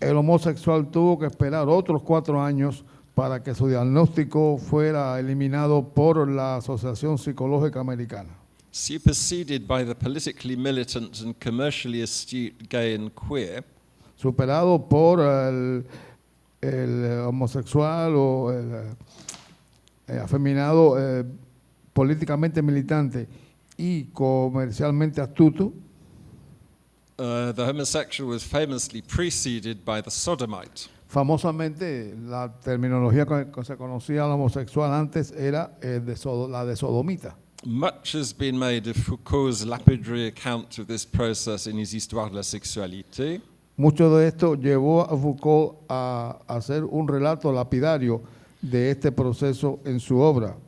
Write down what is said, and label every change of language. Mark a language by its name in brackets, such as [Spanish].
[Spanish] el homosexual tuvo que esperar otros 4 años para que su diagnóstico fuera eliminado por la Asociación Psicológica Americana, [English] Superseded by the politically militant and commercially astute gay and queer, [Spanish] superado por el homosexual o el afeminado políticamente militante y comercialmente astuto. [English] the homosexual was famously preceded by the sodomite. [Spanish] Famosamente, la terminología que se conocía al homosexual antes era la de sodomita. [English] Much has been made of Foucault's lapidary account of this process in his Histoire de la sexualité. [Spanish] Mucho de esto llevó a Foucault a hacer un relato lapidario de este proceso en su obra,